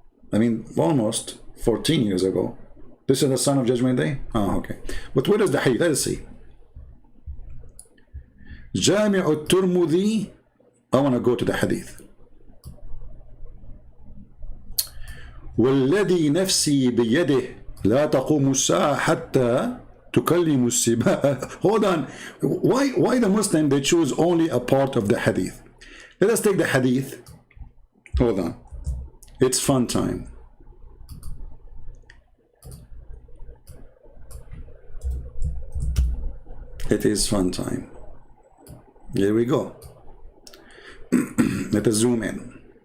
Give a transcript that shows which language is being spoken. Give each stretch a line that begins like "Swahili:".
English: I mean, almost 14 years ago. This is the sign of Judgment Day? Oh, okay. But where is the hadith? Let's see. Jami' al-Tirmidhi. I want to go to the hadith.
Arabic: والذي نفسي بيده لا تقوم الساعة حتى تكلم السباع.
English: Hold on. Why the Muslim, they choose only a part of the hadith? Let us take the hadith. Hold on. It's fun time. It is fun time. Here we go. Let us zoom in.